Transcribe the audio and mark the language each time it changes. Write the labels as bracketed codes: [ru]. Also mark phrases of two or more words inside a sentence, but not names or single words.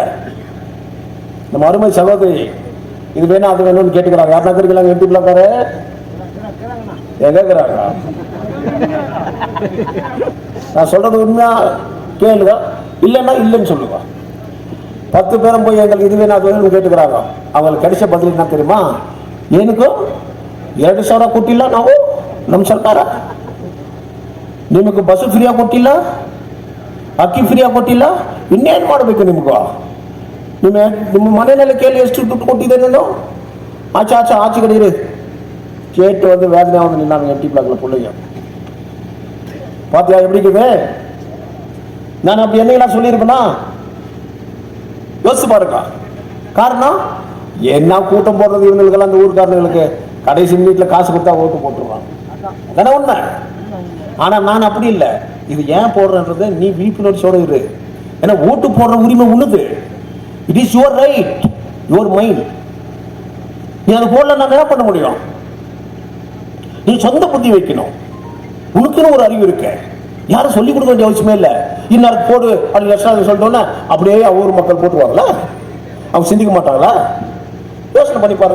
[ta] நம்ம அருமை சகோதரி இது வேணும் அது வேணும்னு கேட்டுக்கிறாங்க. யாருன்னா இருக்கிறாங்க என்டி பிளாக்காரு கேட்கிறாங்க. நான் சொல்றது உண்மையா கேளுங்க, இல்லைன்னா இல்லைன்னு சொல்லுங்க. 10 பேரும் போய் எங்களுக்கு இது வேணும் அது வேணும்னு கேட்டுக்கிறாங்க. அவங்களுக்கு கிடைச்ச பதில் என்ன தெரியுமா, [kn] ಏನಕ್ಕೂ 2,000 ಕೊಟ್ಟಿಲ್ಲ ನಾವು ನಮ್ಮ ಸರ್ಕಾರ, ನಿಮಗೆ ಬಸ್ ಫ್ರೀಯಾಗಿ ಕೊಟ್ಟಿಲ್ಲ, ಅಕ್ಕಿ ಫ್ರೀಯಾಗಿ ಕೊಟ್ಟಿಲ್ಲ, ಇನ್ನೇನು ಮಾಡಬೇಕು ನಿಮಗೂ? ನಿಮ್ಮ ಮನೆಯಲ್ಲಿ ಕೇಳಿ ಎಷ್ಟು ದುಡ್ಡು ಕೊಟ್ಟಿದ್ದೆ ನಾನು? [ta] ஆச்சு கிடையாது கேட்டு வந்து வேதனை வந்து நின்னாங்க எம்டி பிளாக்ல பிள்ளைங்க. பாத்தியா எப்படி இருக்குது? நான் அப்படி என்னையெல்லாம் சொல்லியிருப்பேனா? யோசிச்சு பாருங்க. காரணம் என்ன கூட்டம் போடுறது இவங்களுக்கெல்லாம், அந்த ஊருக்காரங்களுக்கு கடைசி வீட்டில் காசு கொடுத்தா ஓட்டு போட்டுருவாங்க. அதான உண்மை. ஆனா நான் அப்படி இல்லை. இது ஏன் போடுறன்றது நீ விழிப்புணர்ச்சியோட இரு. ஏன்னா ஓட்டு போடுற உரிமை உண்ணுது. [en] It is your right, your mind. [ta] நீ அதை போடல நான் என்ன பண்ண முடியும்? நீ சொந்த புத்தி வைக்கணும். உனக்குன்னு ஒரு அறிவு இருக்கு, யாரும் சொல்லிக் கொடுக்க வேண்டிய அவசியமே இல்லை. இன்னும் போடு அப்படி லட்சம் சொல்லிட்டோன்னா அப்படியே ஊர் மக்கள் போட்டுருவாங்களா? அவங்க சிந்திக்க மாட்டாங்களா? யோசனை பண்ணி பாருங்க.